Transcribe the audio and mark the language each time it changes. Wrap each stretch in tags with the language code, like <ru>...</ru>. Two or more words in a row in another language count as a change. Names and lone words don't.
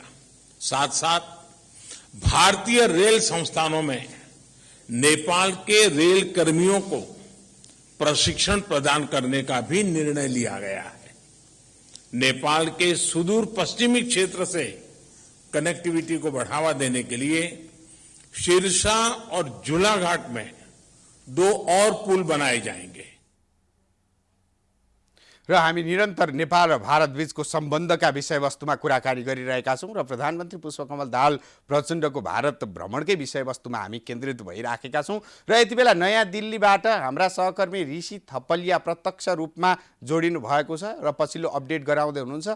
<hi>साथ साथ भारतीय रेल संस्थानों में नेपाल के रेल कर्मियों को प्रशिक्षण प्रदान करने का भी निर्णय लिया गया है। नेपाल के सुदूर पश्चिमी क्षेत्र से कनेक्टिविटी को बढ़ावा देने के लिए शिरसा और झूलाघाट में 2 और पुल बनाए जाएंगे।</hi> <ne>र हामी निरन्तर नेपाल र भारत बीचको सम्बन्धका विषयवस्तुमा कुराकानी गरिरहेका छौं र प्रधानमन्त्री पुष्पकमल दाहाल प्रचण्डको भारत भ्रमणकै विषयवस्तुमा हामी केन्द्रित भइराखेका छौं र यति बेला नयाँ दिल्लीबाट हाम्रा सहकर्मी ऋषि थपलिया प्रत्यक्ष रूपमा जोडिनु भएको छ र पछिल्लो अपडेट गराउँदै हुनुहुन्छ।</ne>